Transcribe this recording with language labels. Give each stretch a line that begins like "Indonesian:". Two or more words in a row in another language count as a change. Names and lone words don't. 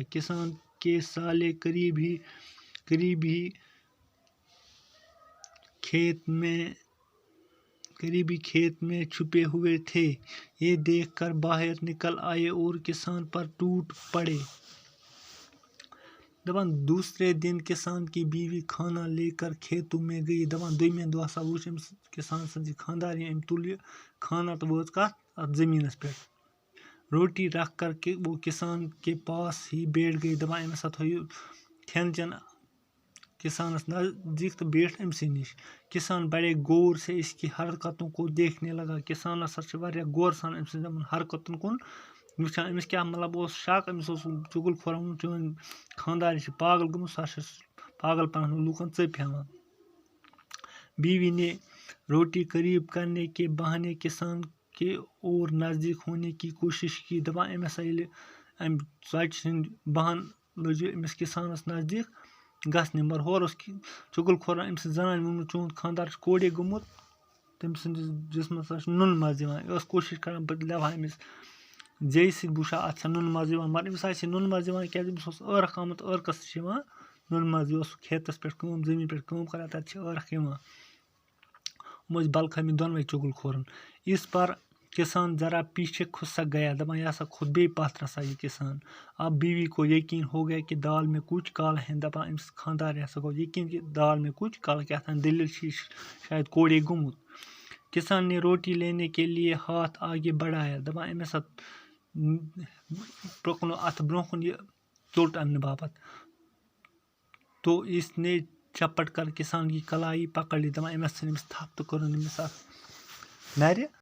Urdu: کسان کے سالے قریب ہی کھیت میں چھپے ہوئے تھے۔ یہ دیکھ کر باہر نکل آئے اور کسان پر ٹوٹ پڑے۔ دوسرے دن کسان کی بیوی کھانا لے کر کھیتوں میں گئی۔
Kashmiri: دویمہ دۄہ ہسا وُچھ أمِس کسان سٕنٛزِ خانٛدارنہِ أمۍ تُل یہِ کھانا تہٕ وٲژ کتھ اتھ زٔمیٖنس پٮ۪ٹھ۔
Urdu: روٹی رکھ کر وہ کسان کے پاس ہی بیٹھ گئی۔
Kashmiri: أمۍ ہسا تھوو یہِ کھٮ۪ن چٮ۪ن کسانس نزدیک تہٕ بیٖٹھ أمسٕے نِش۔
Urdu: کسان بڑے غور سے اس کی حرکتوں کو دیکھنے لگا۔
Kashmiri: کسان ہسا چھُ واریاہ غور سان أمۍ سٕنٛزن حرکتن کُن وٕچھان۔ أمِس کیٛاہ مطلب اوس شک، أمِس اوس چُگل کھورن ووٚنمُت چٲنۍ خانٛدارنہِ چھِ پاگل گٔمٕژ، سۄ چھِ پاگل پنن لوٗکن ژٔپۍ ہٮ۪وان۔
Urdu: بیوی نے روٹی قریب کرنے کے بہانے کسان کے اور نزدیک ہونے کی کوشش کی۔
Kashmiri: أمۍ ہسا ییٚلہِ أمۍ ژۄچہِ ہٕنٛدۍ بہانہٕ لٔج یہِ أمِس کسانس نزدیک گژھنہِ، مگر ہورٕ اوس چُگل کھورن أمۍ سٕنٛزِ زنانہِ ووٚنمُت چون خانٛدار چھُ کوڑے گوٚمُت، تٔمۍ سٕنٛدِس جسمس ہسا چھُ نُنہٕ منٛز یِوان۔ یہِ ٲس کوٗشش کران بہٕ لیٚوٕ ہا أمِس زیٚیہِ سۭتۍ بہٕ وٕچھٕ ہا اَتھ چھا نُنہٕ منٛز یِوان، مگر أمِس آسہِ نُنہٕ منٛز یِوان کیٛازِ أمِس اوس ٲرکھ آمُت، ٲرکس تہِ چھِ یِوان نُنہٕ منٛز۔ یہِ اوس کھیتس پٮ۪ٹھ زٔمیٖن پٮ۪ٹھ کٲم کران، تتہِ چھِ ٲرکھ یِوان۔ یِم ٲسۍ بل کھٲمٕتۍ دۄنوے چُگل کھورن۔
Urdu: اس پر کسان ذرا پیچھے کھسک گیا۔
Kashmiri: یہِ ہسا کھوٚت بیٚیہِ پتھ رژھا یہِ کسان۔
Urdu: اب بیوی کو یقین ہو گیا کہ دال میں کچھ کالا ہے۔
Kashmiri: أمِس خانٛدارنہِ ہسا گوٚو یقین کہ
Urdu: دال میں کچھ کالا،
Kashmiri: کیٛاہتام دٔلیٖل چھِ، یہِ چھُ شاید کوڑے گوٚمُت۔
Urdu: کسان نے روٹی لینے کے لیے ہاتھ آگے بڑھایا۔
Kashmiri: أمۍ ہسا پرٛوٚکنو اتھٕ برٛونٛہہ کُن یہِ ژوٚٹ اننہٕ باپتھ،
Urdu: تو اس نے جھپٹ کر کسان کی کلائی پکڑ لی۔
Kashmiri: أمۍ ہسا ژھٕنۍ أمِس تھپھ تہٕ کٔرٕن أمِس اتھ نرِ